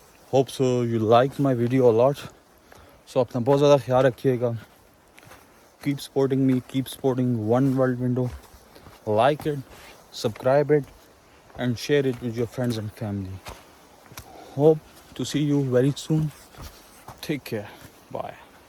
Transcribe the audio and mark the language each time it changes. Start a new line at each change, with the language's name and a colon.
English: Hope so you liked my video a lot.
Urdu: So اپنا بہت زیادہ خیال رکھیے گا.
English: Keep supporting me, keep supporting One World Window. Like it, subscribe it, and share it with your friends and family. Hope to see you very soon. Take care. Bye.